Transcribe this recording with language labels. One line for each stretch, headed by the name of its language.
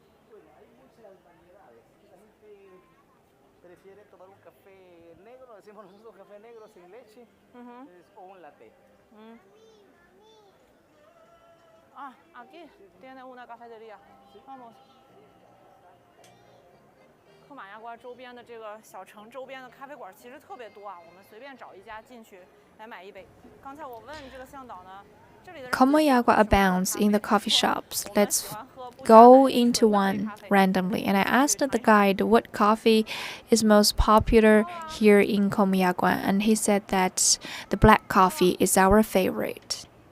Spanish: Bueno, hay muchas variedades. La gente prefiere tomar un café negro, decimos nosotros café negro sin leche, o un latte. Ah, aquí tiene una cafetería. Vamos.
Chinese: 科马亚瓜周边的这个小城周边的咖啡馆其实特别多啊，我们随便找一家进去来买一杯。刚才我问这个向导呢，这里的
English: Comayagua abounds in the coffee shops. Let's go into one randomly. And I asked the guide what coffee is most popular here in Comayagua, and he said that the black coffee is our favorite.